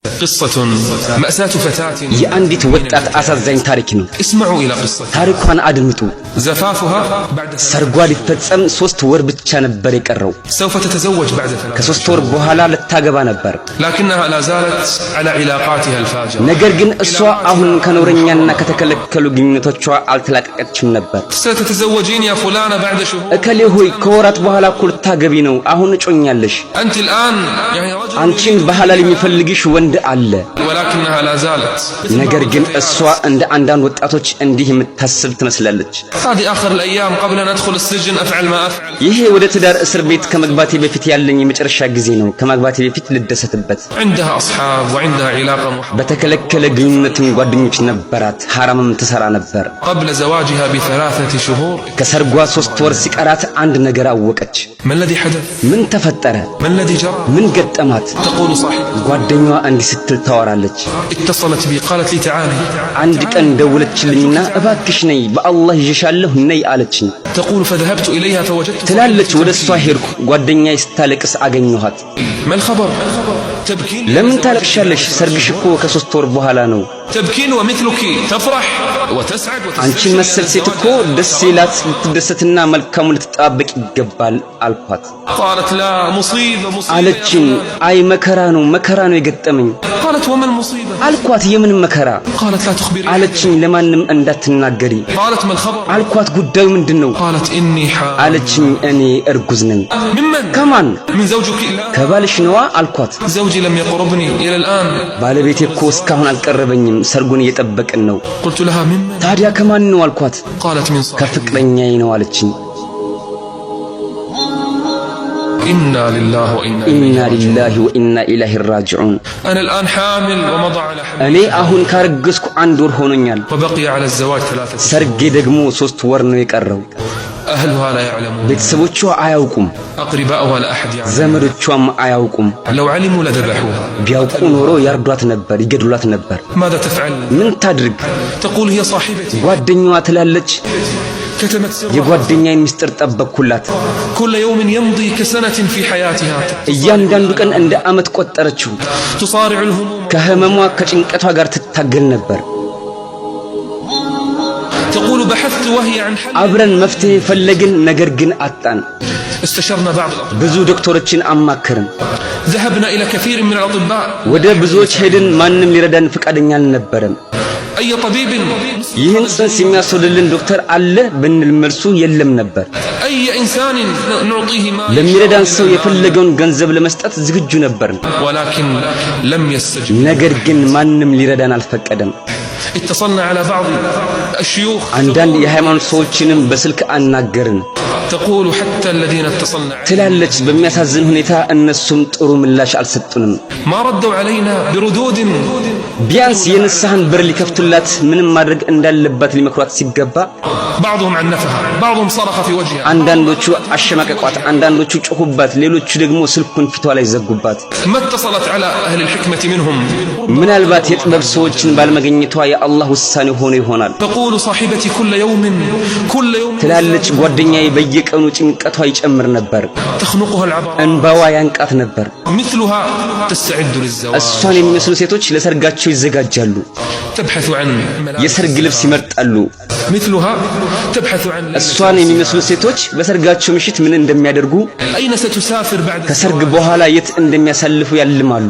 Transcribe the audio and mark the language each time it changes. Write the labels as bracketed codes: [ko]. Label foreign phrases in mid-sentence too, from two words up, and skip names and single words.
[ar] قصة مأساة فتاة [am] የአንዲት ወጣት አሳዛኝ ታሪክ ነው። [ar] اسمعوا إلى قصة [am] ታሪኳን አድምጡ። [ar] زفافها بعد [am] ሰርጓ ሊፈጸም 3 ወር ብቻ ነበር የቀረው። [ar] سوف تتزوج بعد 3 [am] ከ3 ወር በኋላ ልታገባ ነበር። [ar] لكنها لا زالت على علاقاتها الفاجرة [am] ነገር ግን እሷ አሁን ከኖረኛና ከተከለከሉ ግንኙነቶቿ አልተላቀቀችም ነበር። [ar] ستتزوجين يا فلانة بعد شهور [am] እከሌ ሆይ ከወራት በኋላ እኮ ልታገቢ ነው፣ አሁን እጮኛለሽ። [ar] أنت الآن يعني رجل [am] አንቺን በሐላል የሚፈልግሽ ወንድ አለ። [ar] ولكنها لا زالت [am] ነገር ግን እሷ እንደ አንዳንድ ወጣቶች እንዲህ የምታስብ ትመስላለች። [ar] هذه آخر الأيام قبل أن أدخل السجن أفعل ما أفعل [am] ይሄ ወደ ትዳር እስር ቤት ከመግባቴ በፊት ያለኝ የመጨረሻ ጊዜ ነው። ከመግባቴ በፊት ልደሰትበት። [ar] عندها أصحاب وعندها علاقة محرمة [am] በተከለከለ ግንኙነትም ጓደኞች ነበራት፣ ሐራምም ትሰራ ነበር። [ar] قبل زواجها ب3 شهور [am] ከሰርጓ 3 ወር ሲቀራት አንድ ነገር አወቀች። [ar] ما الذي حدث؟ [am] ምን ተፈጠረ? [ar] ما الذي جرى؟ [am] ምን ገጠማት? [ar] تقول صاحب [am] ጓደኛዋ እንዲህ ስትል ታወራለች። [ar] اتصلت بي قالت لي تعالي [am] አንድ ቀን ደውለችልኝና እባክሽ ነይ በአላህ ይዤሻለሁ ነይ አለችኝ። [ar] تقول فذهبت إليها فوجدت [am] ትላለች ወደ እሷ ሄድኩ፣ ጓደኛዬ ስታለቅስ አገኘኋት። [ar] ما الخبر؟ تبكين [am] ለምን ታለቅሻለሽ? ሰርግሽ እኮ ከ3 ወር በኋላ ነው። [ar] تبكين ومثلك تفرح وتسعد [am] አንቺን መሰል ሴት እኮ ደስ ይላት ልትደሰትና መልካሙ ልትጣበቅ ይገባል አልኳት። [ar] قالت لا مصيبة [am] አለችኝ። አይ መከራ ነው የገጠመኝ [ar] قالت وما المصيبة؟ [am] አልኳት። የምን መከራ? [ar] قالت لا تخبري [am] አለችኝ። ለማንም እንዳትናገሪ [ar] قالت ما الخبر؟ [am] አልኳት። ጉዳዩ ምንድነው? [ar] قالت إني حامل [am] አለችኝ። እኔ እርጉዝ ነኝ። [ar] ممن؟ [am] ከማን? [ar] من زوجك؟ لا [am] ከባልሽ ነዋ አልኳት። [ar] زوجي لم يقربني إلى الآن [am] ባለቤቴ እኮ እስካሁን አልቀረበኝም፣ ሰርጉን እየጠበቅን ነው። [ar] قلت لها ممن؟ [am] ታዲያ ከማን ነው አልኳት። [ar] قالت من صاحبي [am] ከፍቅረኛዬ ነው አለችኝ። [ar] إنا لله وإنا إنا لله وإنا إليه راجعون። أنا الآن حامل ومضى على حمل [am] እኔ አሁን ካረገዝኩ 1 ወር ሆኖኛል። [ar] وبقي على الزواج 3 شهور [am] ሰርጌ ደግሞ 3 ወር ነው የቀረው። [ar] أهلها لا يعلمون [am] ቤተሰቦቿ አያውቁም፣ [ar] أقرباؤها لا أحد يعلم [am] ዘመዶቿም አያውቁም። [ar] لو علموا لذبحوها [am] ቢያውቁ ኖሮ ያርዷት ነበር፣ ይገድሏት ነበር። [ar] ماذا تفعل؟ [am] ምን ታድርግ? [ar] تقول هي صاحبتي [am] ጓደኛዋ ትላለች [ar] كتمت سرها [am] የጓደኛዬን ምስጢር ጠበቅኩላት። [ar] كل يوم يمضي كسنة في حياتها [am] እያንዳንዱ ቀን እንደ ዓመት ቆጠረችው። [ar] تصارع الهموم [am] ከህመሟ ከጭንቀቷ ጋር ትታገል ነበር። [ar] تقول بحثت وهي عن حل [am] አብረን መፍትሄ ፈለግን፣ ነገር ግን አጣን። [ar] استشرنا بعض الأطباء [am] ብዙ ዶክተሮችን አማከርን፣ [ar] ذهبنا إلى كثير من الأطباء [am] ወደ ብዙዎች ሄድን፣ ማንም ሊረዳን ፈቃደኛ አልነበረም። [ar] أي طبيب [am] ይህን ጽንስ የሚያስወልድልን ዶክተር አለ ብንል መልሱ የለም ነበር። [ar] أي إنسان نعطيه ما [am] ለሚረዳን ሰው የፈለገውን ገንዘብ ለመስጠት ዝግጁ ነበርን፣ [ar] ولكن لم يستجب [am] ነገር ግን ማንም ሊረዳን አልፈቀደም። [ar] اتصلنا على بعض الشيوخ [am] አንዳንድ የሃይማኖት ሰዎችንም በስልክ አናገርን። [ar] تقول حتى الذين اتصلنا [am] ትላለች በሚያሳዝን ሁኔታ እነሱም ጥሩ ምላሽ አልሰጡንም። [ar] ما ردوا علينا بردود [am] ቢያንስ የንስሐን በር ሊከፍቱላት ምንም ማድረግ እንዳለባት ሊመክሯት ሲገባ [ar] بعضهم عنفها بعضهم صرخ في وجهها [am] አንዳንዶቹ አሸማቀቋት፣ አንዳንዶቹ ጮሁባት፣ ሌሎቹ ደግሞ ስልኩን ፊቷ ላይ ዘጉባት። [ar] ما اتصلت على أهل الحكمة منهم [am] ምናልባት የጥበብ ሰዎችን ባለመገኘቷ የአላህ ውሳኔ ሆኖ ይሆናል። [ar] تقول صاحبتي كل يوم [am] ትላለች ጓደኛዬ በየቀኑ ጭንቀቷ ይጨምር ነበር፣ [ar] تخنقها العبارة [am] እንባዋ ያንቃት ነበር። [ar] مثلها تستعد للزواج [am] እሷን የሚመስሉ ሴቶች ለሰርጋቸው ይዘጋጃሉ፣ [ar] تبحث عن [am] የሰርግ ልብስ ይመርጣሉ። [ar] مثلها تبحث عن [am] እሷን የሚመስሉ ሴቶች በሰርጋቸው ምሽት ምን እንደሚያደርጉ፣ [ar] أين ستسافر بعد [am] ከሰርግ በኋላ የት እንደሚያሳልፉ ያልማሉ።